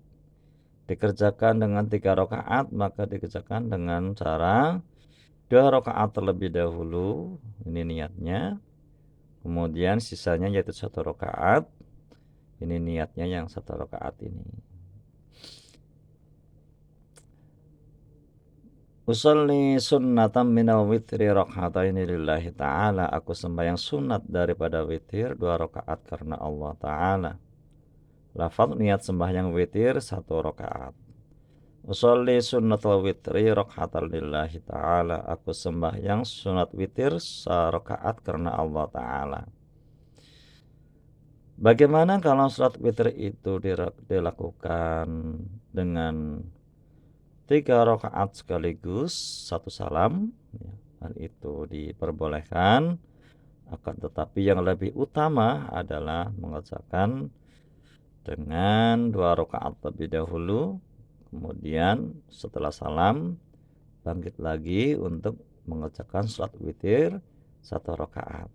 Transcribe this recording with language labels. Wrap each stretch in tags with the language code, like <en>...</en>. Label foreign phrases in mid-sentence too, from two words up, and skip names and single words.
<id>Dikerjakan dengan 3 rakaat maka dikerjakan dengan cara 2 rakaat terlebih dahulu, ini niatnya. Kemudian sisanya yaitu 1 rakaat. Ini niatnya yang 1 rakaat ini.</id> <ar>أصلي سنة من الوتر ركعتين لله تعالى.</ar> <id>Aku sembahyang sunat daripada witir 2 rakaat karena Allah Ta'ala. Lafaz niat sembahyang witir 1 rakaat.</id> <ar>أصلي سنة الوتر ركعة لله تعالى.</ar> <id>Aku sembahyang sunat witir 1 rakaat karena Allah Ta'ala. Bagaimana kalau salat witir itu dilakukan dengan 3 rakaat sekaligus 1 salam ya, hal itu diperbolehkan. Akan tetapi yang lebih utama adalah mengerjakan dengan 2 rakaat terlebih dahulu, kemudian setelah salam bangkit lagi untuk mengerjakan salat witir 1 rakaat.</id>